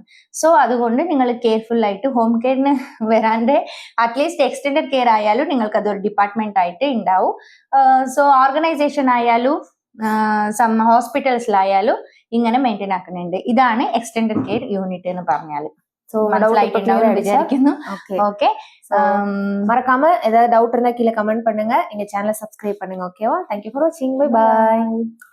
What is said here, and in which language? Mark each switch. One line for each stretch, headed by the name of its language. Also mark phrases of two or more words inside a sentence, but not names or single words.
Malayalam: സോ അതുകൊണ്ട് നിങ്ങൾ കെയർഫുൾ ആയിട്ട്
English: home care
Malayalam: വരാണ്ട് അറ്റ്ലീസ്റ്റ്
English: extended care
Malayalam: ആയാലും നിങ്ങൾക്ക് അതൊരു ഡിപ്പാർട്ട്മെന്റ് ആയിട്ട് ഉണ്ടാവും. സോ ഓർഗനൈസേഷൻ ആയാലും ഹോസ്പിറ്റൽസിലായാലും ഇങ്ങനെ മെയിൻറ്റെയിൻ ആക്കുന്നുണ്ട്. ഇതാണ്
English: extended care unit
Malayalam: എന്ന് പറഞ്ഞാൽ. ஸோ മനസ്സിലായിട്ടുണ്ടാവും വിചാരിക്കുന്നു. ഓക്കെ,
Tamil: மறக்காம ஏதாவது டவுட் இருந்தா கீழே கமெண்ட் பண்ணுங்க. எங்க சேனலை சப்ஸ்கிரைப் பண்ணுங்க. ஓகேவா?
English: Thank you for watching. Bye bye.